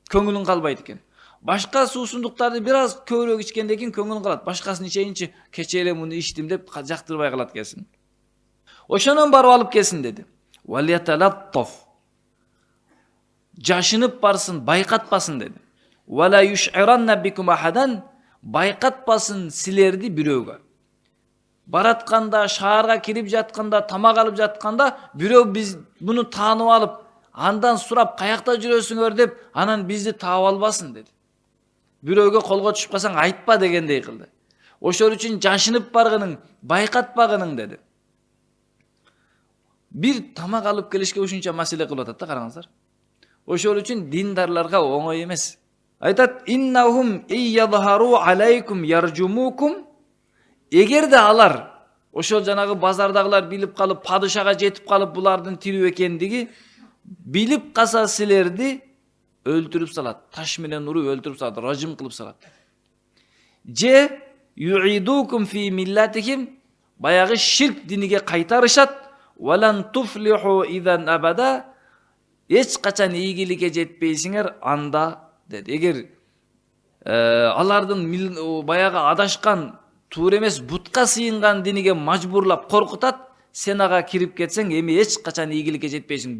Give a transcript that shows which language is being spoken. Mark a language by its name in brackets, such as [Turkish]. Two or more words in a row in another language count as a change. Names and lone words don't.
[Kyrgyz] Көңүлүң калбайт экен. Башка суусундуктарды бир аз көбүрөөк ичкенден кийин көңүлүң калат. Башкасын ичейинчи, кече эле муну ичтим деп жактырбай калат келсин. Ошонон барып алып келсин деди. [Arabic] وليتلطف. [Kyrgyz] Жашынып барсын, байкатпасын деди. [Arabic] ولا يشعرن بكم أحدا, [Kyrgyz] байкатпасын силерди бирөөгө. Баратканда, шаарга кирип жатканда, тамак алып жатканда бирөө биз муну таанып алып, андан сурап каякта жүрөсүңөр деп, анан бизди таап албасын деди. Бирөөгө колго түшүп калсаң айтпа дегендей кылды. Ошол үчүн жашынып баргының, байкатпагының деди. Бир тамак алып келишке ушунча маселе кылып атат да, караңыздар. Ошол үчүн диндарларга оңой эмес. Айтат: [Arabic] "إنهم إن يظهروا عليكم يرجموكم". [Kyrgyz] Эгерде алар ошол жанагы базардагылар билип калып, падышага жетип калып булардын тирүү экендиги билип калса силерди өлтүрүп салат. Таш менен уруп өлтүрүп салат, ражим кылып салат. [Arabic] Же يعيدوكم في ملتهم, [Kyrgyz] баягы ширк диниге кайтарышат. [Arabic] ولن تفلحوا إذا أبدا, [Kyrgyz] эч качан ийгиликке жетпейсиңер анда деди. Эгер алардын баягы адашкан, туура эмес, бутка сыйынган диниге мажбурлап коркутат, сен ага кирип кетсең эми эч качан ийгиликке жетпейсиң.